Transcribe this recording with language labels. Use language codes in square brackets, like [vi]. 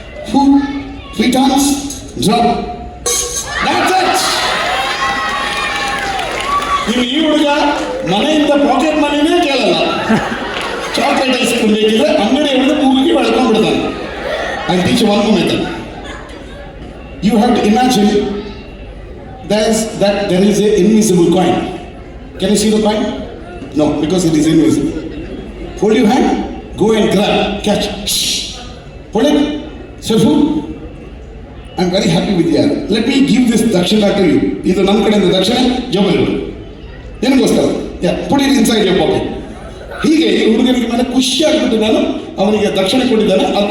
[en] ಹೂ 3 times. Drop. That's it. [kn] ಈ ಹುಡುಗ ಮನೆಯಿಂದ ಪಾಕೆಟ್ ಮನಿನೇ ಕೇಳಲ್ಲ. ಚಾಕ್ಲೇಟ್ ಐಸ್ ಕ್ರೀಮ್ ಬೇಕಿದ್ರೆ ಅಂಗಡಿ ಹಿಡಿದು ಮೂಗಿಗೆ ಬೆಳ್ಕೊಂಡ್ಬಿಡ್ತಾನೆ. [en] I teach one more method. You have to imagine that there is an invisible coin. Can you see the coin? No, because it is invisible. Hold your hand, go and grab, catch. Hold it. So I'm very happy with you. Let me give this dakshina to you. [kn] Idu ನನ್ನ ಕಡೆಯಿಂದ ದಕ್ಷಿಣೆ ಜೋಬಲ್ಲಿ. ಏನಕ್ಕೋಸ್ಕರ? [en] Yeah, put it inside your pocket. [kn] ಹೀಗೆ ಈ ಹುಡುಗನಿಗೆ ಮೇಲೆ ಖುಷಿ ಆಗ್ಬಿಟ್ಟು ನಾನು ಅವನಿಗೆ ದಕ್ಷಿಣೆ ಕೊಟ್ಟಿದ್ದೇನೆ.